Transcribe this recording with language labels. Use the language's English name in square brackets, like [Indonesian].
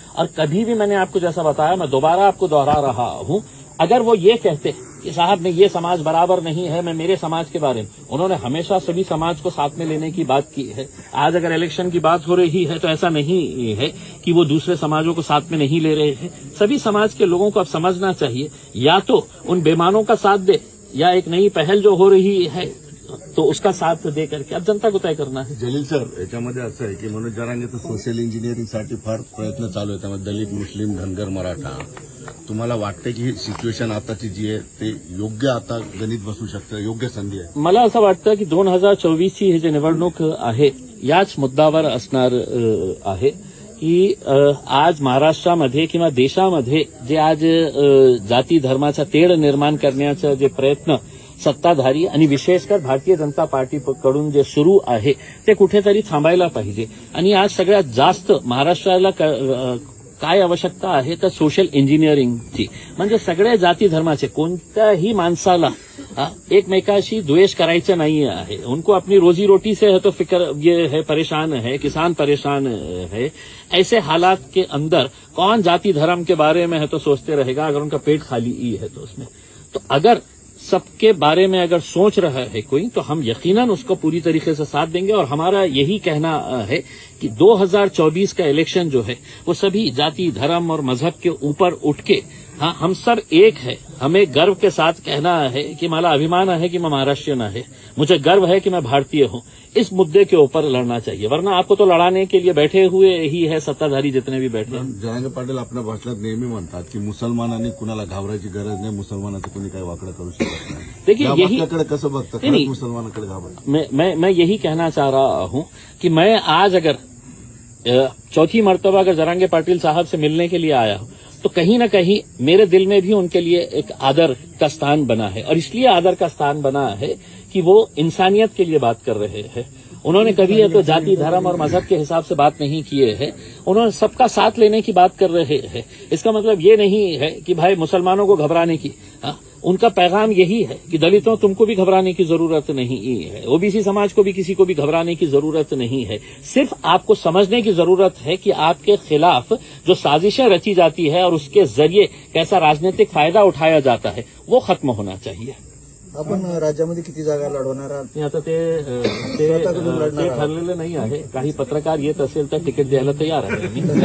[Hindi] और कभी भी मैंने आपको जैसा बताया, मैं दोबारा आपको दोहरा रहा हूं, अगर वो ये कहते कि साहब ने ये समाज बराबर नहीं है, मैं मेरे समाज के बारे में, उन्होंने हमेशा सभी समाज को साथ में लेने की बात की है। आज अगर इलेक्शन की बात हो रही है तो ऐसा नहीं है कि वो दूसरे समाजों को साथ में नहीं ले रहे हैं। सभी समाज के लोगों को अब समझना चाहिए, या तो उन बेईमानों का साथ दे, या एक नई पहल जो हो रही है तो उसका साथ दे करके अब जनता को तय करना है। [Marathi] जलील सर, याच्यामध्ये असं आहे की मनोज जरांगेचं सोशल इंजिनिअरिंगसाठी फार प्रयत्न चालू आहे, त्यामध्ये दलित, मुस्लिम, धनगर, मराठा. तुम्हाला वाटतं की ही सिच्युएशन आताची जी आहे ते योग्य आता गणित बसू शकतं, योग्य संधी आहे? मला असं वाटतं की 2024ची ही जी निवडणूक आहे याच मुद्द्यावर असणार आहे की आज महाराष्ट्रामध्ये किंवा देशामध्ये जे आज जाती धर्माचा तेढ निर्माण करण्याचा जे प्रयत्न सत्ताधारी आणि विशेषकर भारतीय जनता पार्टीकडून जे सुरू आहे ते कुठेतरी थांबायला पाहिजे. आणि आज सगळ्यात जास्त महाराष्ट्राला काय आवश्यकता आहे तर सोशल इंजिनिअरिंगची, म्हणजे सगळ्या जाती धर्माचे कोणत्याही माणसाला एकमेकाशी द्वेष करायचं [Hindi] नहीं है, उनको अपनी रोजी रोटी से है तो फिक्र ये है, परेशान है, किसान परेशान है। ऐसे हालात के अंदर कौन जाति धर्म के बारे में है तो सोचते रहेगा, अगर उनका पेट खाली ही है तो उसमें। तो अगर सबके बारे में अगर सोच रहा है कोई तो हम यकीनन उसको पूरी तरीके से साथ देंगे। और हमारा यही कहना है कि 2024 का इलेक्शन जो है वो सभी जाति, धर्म और मजहब के ऊपर उठ के, हाँ, हम सब एक है। हमें गर्व के साथ कहना है कि [Marathi] मला अभिमान है [Hindi] कि मैं महाराष्ट्रीयन है, मुझे गर्व है कि मैं भारतीय हूं। इस मुद्दे के ऊपर लड़ना चाहिए, वरना आपको तो लड़ाने के लिए बैठे हुए ही है सत्ताधारी जितने भी बैठे हैं। [Marathi] जरांगे पाटील आपल्या भाषणात नेहमी म्हणतात की मुसलमानांनी कुणाला घाबरायची गरज नाही, मुसलमानाचं कोणी काही वाकडं करू शकत नाही। [Hindi] देखिए, [Marathi] या [Hindi] यही [Marathi] वाक्याकडे कसं बघता, [Hindi] नहीं, [Marathi] खरंच मुसलमानाकडे घाबरता? [Hindi] मैं यही कहना चाह रहा हूं कि मैं आज अगर चौथी मर्तबा अगर जरांगे पाटिल साहब से मिलने के लिए आया हूं तो कहीं न कहीं मेरे दिल में भी उनके लिए एक आदर का स्थान बना है। और इसलिए आदर का स्थान बना है कि वो इंसानियत के लिए बात कर रहे हैं। उन्होंने कभी ये तो जाति, धर्म और मजहब के हिसाब से बात नहीं किए हैं, उन्होंने सबका साथ लेने की बात कर रहे हैं। इसका मतलब ये नहीं है कि भाई मुसलमानों को घबराने की, उनका पैगाम यही है कि दलितों तुमको भी घबराने की जरूरत नहीं है, ओबीसी समाज को भी किसी को भी घबराने की जरूरत नहीं है। सिर्फ आपको समझने की जरूरत है कि आपके खिलाफ जो साजिशें रची जाती है और उसके जरिए कैसा राजनीतिक फायदा उठाया जाता है वो खत्म होना चाहिए। [Marathi] आपण राज्यामध्ये किती जागा लढवणार आहात? आता ते ठरलेलं नाही आहे। काही पत्रकार येत असेल तर तिकीट द्यायला तयार आहे मी।